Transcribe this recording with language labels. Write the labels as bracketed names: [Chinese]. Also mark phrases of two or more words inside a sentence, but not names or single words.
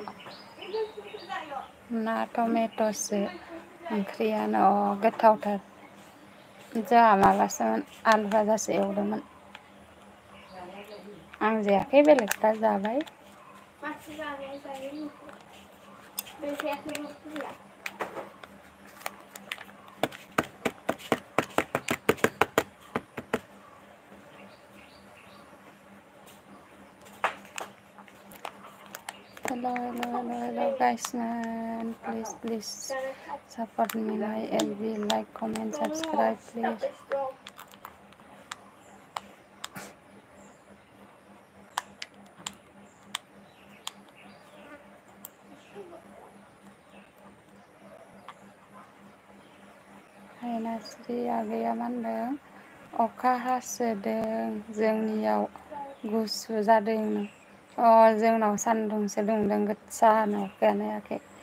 [Bodo] ना टमेट'सो ओंख्रियानो गोथावथार। जोंहा माबासोमोन आलु भाजासो एवदोंमोन। आं जायाखै बेलेगफ्रा जाबाय। मानसि जानाया जायो बे जायाखैबो फैया। [English] Hello guys, man. Please support me, my LB, like, comment, subscribe, please. [Bodo] Sri आगैया मा होनदों? अखा हासोदों जोंनियाव गुसु जादों। जोंनाव सान्दुंसो दुंदों गोसानो अखायानो हायाखै।